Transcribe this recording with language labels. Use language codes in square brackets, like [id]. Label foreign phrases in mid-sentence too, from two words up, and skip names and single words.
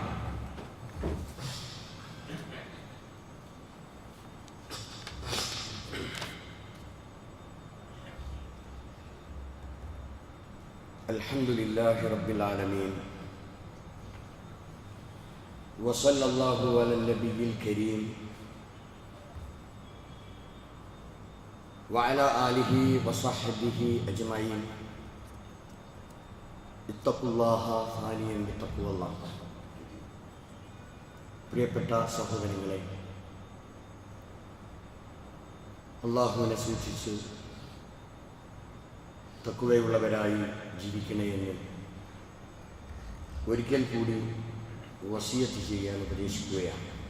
[ar] الحمد لله رب العالمين وصلى الله على النبي الكريم وعلى آله وصحبه أجمعين اتقوا الله ثانيا بتقوى الله. [ml] പ്രിയപ്പെട്ട സഹോദരങ്ങളെ, അല്ലാഹുവിനെ സൂക്ഷിച്ച് തഖ്വയുള്ളവരായി ജീവിക്കണേ എന്ന് ഒരിക്കൽ കൂടി വസിയത്ത് ചെയ്യാൻ ഉപദേശിക്കുകയാണ്.